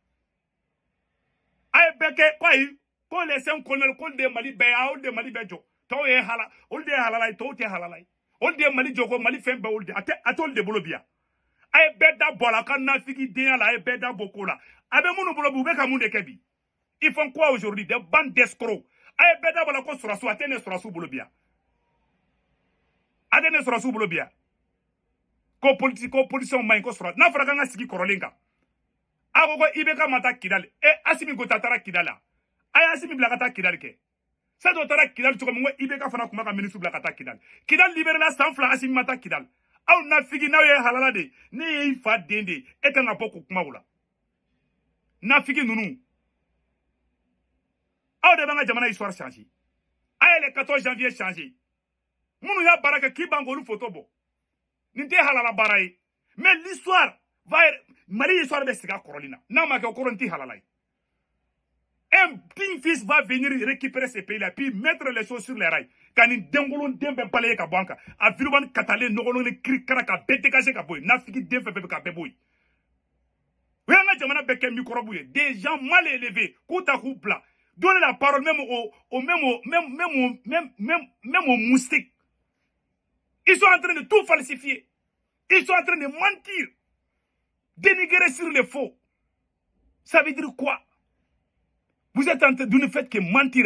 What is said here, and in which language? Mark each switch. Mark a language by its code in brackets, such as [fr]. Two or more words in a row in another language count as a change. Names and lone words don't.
[bm] a ye bɛɛ kɛ ko ayi ko [fr] les 5 colonels [bm] ko de Mali bɛɛ a olu de Mali bɛɛ jɔ tɔw ye olu de ye halala ye tɔw tɛ halala ye olu de ye Mali jɔ ko Mali fɛn bɛɛ olu de a tɛ olu de bolo bi yan a ye bɛɛ da bɔ a la ka nafiki denya la a ye bɛɛ da bɔ ko la a bɛ minnu bolo bi u bɛ ka mun de kɛ bi [fr] ils font quoi aujourd'hui des bandes d'escrocs [bm] a ye bɛɛ da bɔ a la ko sɔrɔsiw a tɛ ne sɔrɔsiw bolo bi yan a tɛ ne sɔrɔsiw bolo bi yan ko politicien maɲi ko sɔrɔ n'a fɔra k'an ka sigi kɔrɔlen kan a ko IBK ma taa Kidali Assimi ko taara Kidali la a ye Assimi bila ka taa Kidali kɛ sa dɔ taara Kidali cogo min ko IBK fana tun b'a ka ministre bila ka taa Kidali Kidali libéré la san 2 Assimi ma taa Kidali aw nafigi n'aw ye halala de ne ye fa den de e kan ka bɔ k'o kuma o la nafigi ninnu aw de b'an ka jamana [fr] histoire changer [bm] a ye [fr] le 14 janvier changer [bm] minnu y'a baara kɛ k'i ban k'olu photo bɔ nin tɛ halala baara ye mais [fr] l'histoire va [bm] Mali histoire bɛ sigi a kɔrɔlen na n'a ma kɛ o kɔrɔ n tɛ halala ye [fr] un digne fils va venir récupérer ces pays là puis mettre les choses sur les rails [bm] ka nin denkolon den bɛɛ balaye ka bɔ an kan a virubani katalen nɔgɔlen ni kirikara ka bɛɛ dégager ka bɔ yen nafigi den fɛn fɛn bɛ ka bɛɛ bɔ yen o y'an ka jamana bɛɛ kɛ microbe ye [fr] des gens mal élevés [bm] k'u ta k'u bila [fr] donner la parole même aux moustiques. Ils sont en train de tout falsifier. Ils sont en train de mentir. Dénigrer sur les faux. Ça veut dire quoi? Vous êtes en train de ne faire que mentir.